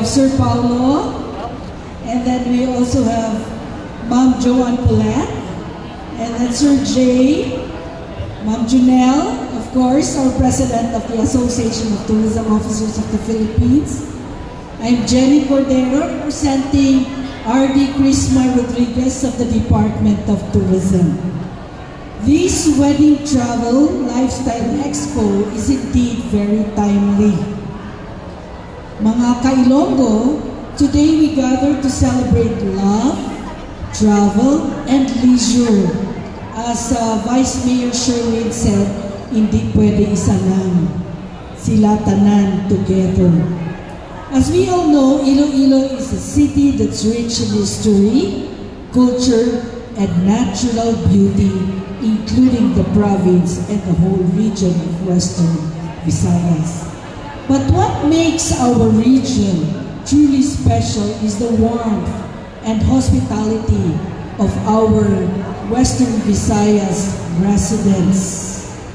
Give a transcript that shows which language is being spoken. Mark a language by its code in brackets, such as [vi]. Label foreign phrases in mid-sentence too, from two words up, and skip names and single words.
[en] Sir Paulo, and then we also have Ma'am Joanne Paulette, and then Sir Jay, Ma'am Janelle, of course, our President of the Association of Tourism Officers of the Philippines. I'm Jenny Cordero, representing R.D. Crisma Rodriguez of the Department of Tourism. This Wedding Travel Lifestyle Expo is indeed very timely. [hil] Mga ka-Ilonggo, [en] today we gather to celebrate love, travel, and leisure. As Vice Mayor Sherwin said, [tl] hindi pwede isa lang. [hil] Sila tanan [en] together. As we all know, Iloilo is a city that's rich in history, culture, and natural beauty, including the province and the whole region of Western Visayas. But what makes our region truly special is the warmth and hospitality of our Western Visayas residents.